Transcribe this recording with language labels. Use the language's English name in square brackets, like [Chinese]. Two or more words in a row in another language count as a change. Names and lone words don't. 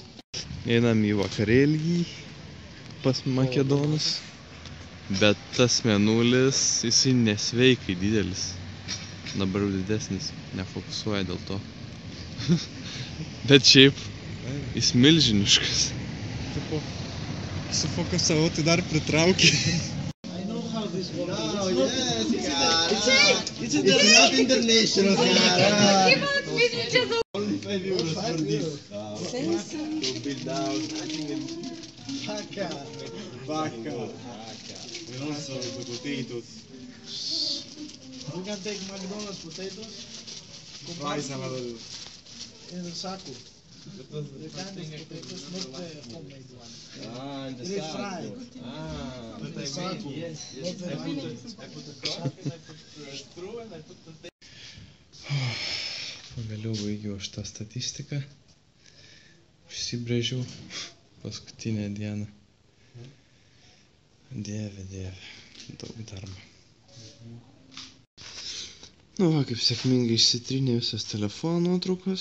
[Lithuanian] Einam į vakarėlį pas makedonus, bet tas mėnulis, jisai nesveikai didelis. Dabar jau didesnis, nefokusuoja dėl to. Bet šiaip, jis milžiniškas. Sufokusavau, tai dar pritraukė. [English] I know how this works. Oh, yes, Cara. It's not international, Cara. Only 5 euros for this. To build down, I think Vaca. And also the potatoes. You can take McDonald's potatoes, Fries and other. in the saco. The kind of potatoes, not the homemade one. Ah, and the They sack. fry. But The I saco. mean, yes. Not the I put homemade. the crop and I put straw and I put the [Lithuanian] Pagaliau baigiau aš tą statistiką. Užsibrėžiau paskutinę dieną. Dieve, daug darbo. Nu va, kaip sėkmingai išsitrynė visas telefono nuotraukos.